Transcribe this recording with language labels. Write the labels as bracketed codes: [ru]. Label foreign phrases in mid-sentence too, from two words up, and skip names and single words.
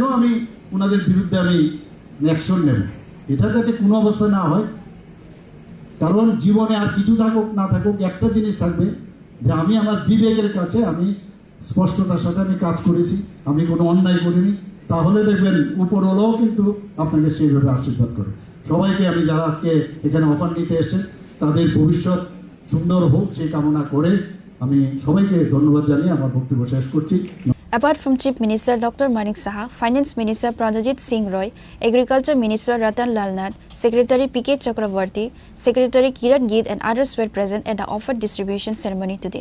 [bn] কেন আমি ওনাদের বিরুদ্ধে আমি অ্যাকশন নেব। এটা যাতে কোনো অবস্থায় না হয়, কারণ জীবনে আর কিছু থাকুক না থাকুক একটা জিনিস থাকবে যে আমি আমার বিবেকের কাছে আমি স্পষ্টতার সাথে আমি কাজ করেছি, আমি কোনো অন্যায় করিনি। তাহলে দেখবেন উপরওয়ালাও কিন্তু আপনাকে সেইভাবে আশীর্বাদ করে। সবাইকে আমি যারা আজকে এখানে অফার নিতে এসেছেন তাদের ভবিষ্যৎ সুন্দর হোক সেই কামনা করে আমি সবাইকে ধন্যবাদ জানিয়ে আমার বক্তব্য শেষ করছি। [en] Apart from Chief Minister Dr. Manik Saha, Finance Minister Pranajit Singh Roy, Agriculture Minister Ratan Lal Nath, Secretary P.K. Chakravarti, Secretary Kiran Geet and others were present at the offer distribution ceremony today.